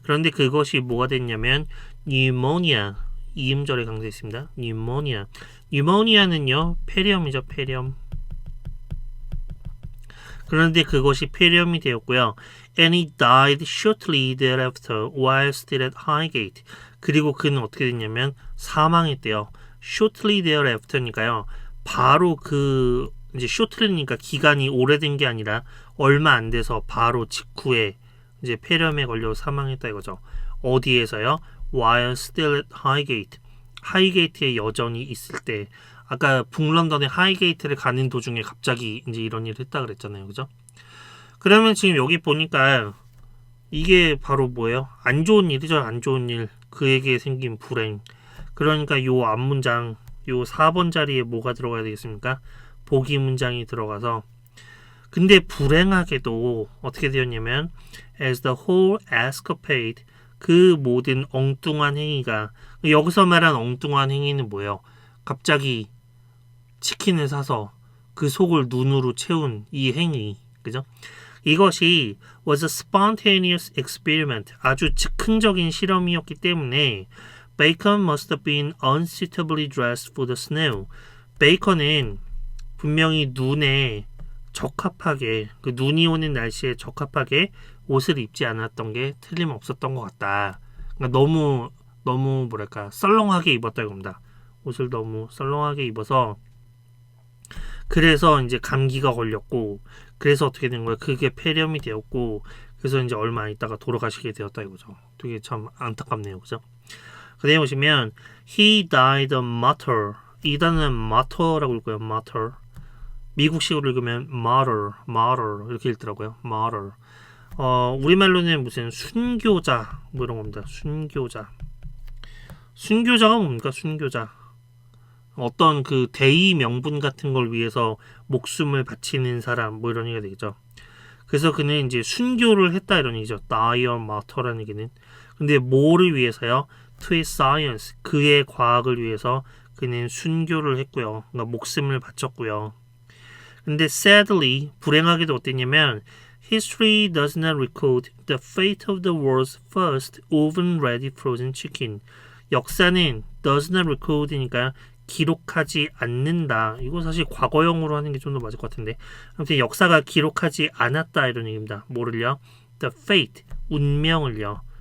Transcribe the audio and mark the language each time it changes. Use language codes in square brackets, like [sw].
[ko] 그런데 그것이 뭐가 됐냐면 pneumonia. 이음절에 강조했습니다. pneumonia. pneumonia는요 폐렴이죠. 폐렴. 그런데 그것이 폐렴이 되었고요. [en] And he died shortly thereafter while still at Highgate. [ko] 그리고 그는 어떻게 됐냐면 사망했대요. [en] shortly thereafter [ko] 니까요. 바로 그 이제 shortly니까 기간이 오래된 게 아니라 얼마 안 돼서 바로 직후에 이제 폐렴에 걸려 사망했다 이거죠. 어디에서요? [en] While still at Highgate. [ko] 하이게이트에 여전히 있을 때. 아까 북런던의 하이게이트를 가는 도중에 갑자기 이제 이런 일을 했다 그랬잖아요. 그죠? 그러면 지금 여기 보니까 이게 바로 뭐예요? 안 좋은 일이죠. 안 좋은 일. 그에게 생긴 불행. 그러니까 요 앞문장, 요 4번 자리에 뭐가 들어가야 되겠습니까? 보기 문장이 들어가서 근데 불행하게도 어떻게 되었냐면 [en] as the whole escapade [ko] 그 모든 엉뚱한 행위가 여기서 말한 엉뚱한 행위는 뭐예요? 갑자기 치킨을 사서 그 속을 눈으로 채운 이 행위, 그죠? 이것이 [en] was a spontaneous experiment, [ko] 아주 즉흥적인 실험이었기 때문에 [en] Bacon must have been unsuitably dressed for the snow. [ko] 베이컨은 분명히 눈에 적합하게, 그 눈이 오는 날씨에 적합하게 옷을 입지 않았던 게 틀림없었던 것 같다. 그러니까 너무 뭐랄까 썰렁하게 입었다 이겁니다. 옷을 너무 썰렁하게 입어서 그래서 이제 감기가 걸렸고 그래서 어떻게 된 거예요? 그게 폐렴이 되었고 그래서 이제 얼마 안 있다가 돌아가시게 되었다 이거죠. 되게 참 안타깝네요. 그죠? 그 다음에 보시면 [en] He died a martyr. [ko] 이 단어는 martyr라고 읽고요. [en] martyr. [ko] 미국식으로 읽으면 martyr 이렇게 읽더라고요. [en] martyr. [ko] 우리말로는 무슨 순교자 뭐 이런 겁니다. 순교자가 뭡니까? 순교자. 어떤 그 대의 명분 같은 걸 위해서 목숨을 바치는 사람 뭐 이런 얘기가 되겠죠. 그래서 그는 이제 순교를 했다 이런 얘기죠. die a martyr라는 얘기는. 근데 뭐를 위해서요? [en] to his science. [ko] 그의 과학을 위해서 그는 순교를 했고요. 그러니까 목숨을 바쳤고요. 근데 [en] sadly [ko] 불행하게도 어땠냐면 [en] history does not record the fate of the world's first oven-ready frozen chicken. [ko] 역사는 [en] does not record [ko] 니까 기록하지 않는다. 이거 사실 과거형으로 하는 게 좀 더 맞을 것 같은데 아무튼 역사가 기록하지 않았다 이런 얘기입니다. 뭐를요? [en] The fate, [ko] 운명을요.